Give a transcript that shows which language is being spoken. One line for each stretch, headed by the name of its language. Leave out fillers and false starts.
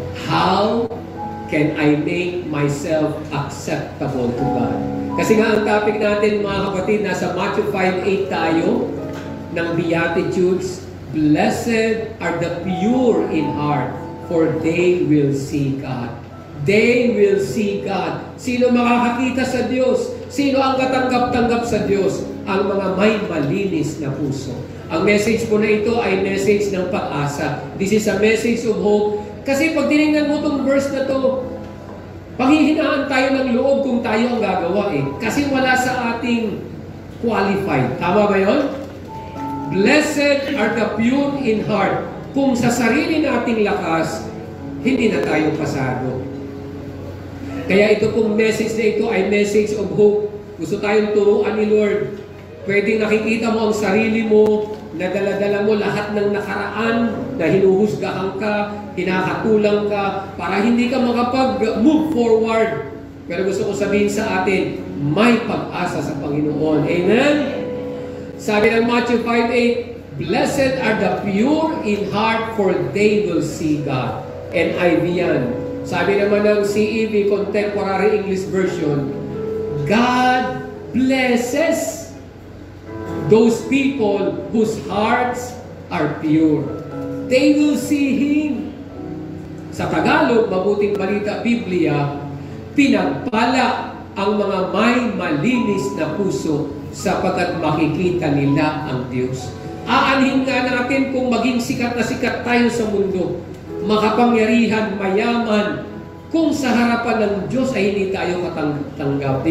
English: How can I make myself acceptable to God?
Filipino: Kasi nga ang topic natin mga kapatid, nasa Matthew 5:8 tayo ng Beatitudes.
English: Blessed are the pure in heart, for they will see God. They will see God.
Filipino: Sino makakakita sa Diyos? Sino ang katanggap-tanggap sa Diyos? Ang mga may malinis na puso. Ang message po na ito ay message ng pag-asa.
English: This is a message of hope.
Filipino: Kasi pag tinignan mo itong verse na to, panghihinaan tayo ng loob kung tayo ang gagawa eh. Kasi wala sa ating qualified. Tama ba yun?
English: Blessed are the pure in heart.
Filipino: Kung sa sarili nating lakas, hindi na tayo pasado. Kaya ito pong message na ito ay
English: message of hope.
Filipino: Gusto tayong turuan ni Lord. Pwedeng nakikita mo ang sarili mo, na dala-dala mo lahat ng nakaraan, na hinuhusgahan ka, hinakatulang ka, para hindi ka makapag-move forward. Pero gusto ko sabihin sa atin, may pag-asa sa Panginoon. Amen? Sabi ng
English: Matthew 5:8, Blessed are the pure in heart, for they will see God. NIV
Filipino: yan. Sabi naman ng
English: CEV, Contemporary English Version, God blesses those people whose hearts are pure. They will see Him.
Filipino: Sa Tagalog, Mabuting Balita Biblia, pinagpala ang mga may malinis na puso sapagkat makikita nila ang Diyos. Aanhin nga natin kung maging sikat na sikat tayo sa mundo, makapangyarihan, mayaman, kung sa harapan ng Diyos ay hindi tayo katanggap.